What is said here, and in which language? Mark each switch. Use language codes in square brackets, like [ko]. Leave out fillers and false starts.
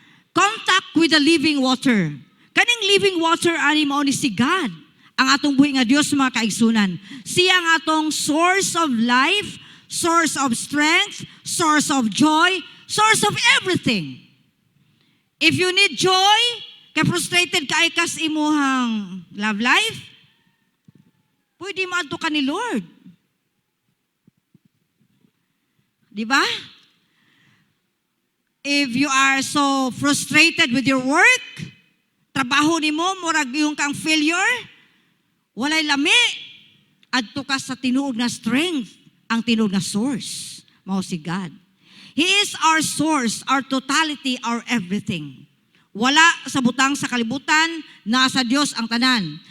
[en] Contact with the living water. [ceb] Kaning living water ani mao ni si God. Ang atong buhi nga Dios mga kaigsunan. Siya ang atong [en] source of life, source of strength, source of joy, source of everything. If you need joy, [ceb] kay frustrated ka kas imuhang love life, pwede maadto ka ni Lord. Di ba? [en] If you are so frustrated with your work, [ceb] trabaho nimo murag yung kang failure, walay lami, adto ka sa tinuod nga strength, ang tinuod nga source, mao si God. [en] He is our source, our totality, our everything. [ceb] Wala sa butang sa kalibutan, nasa Dios ang tanan.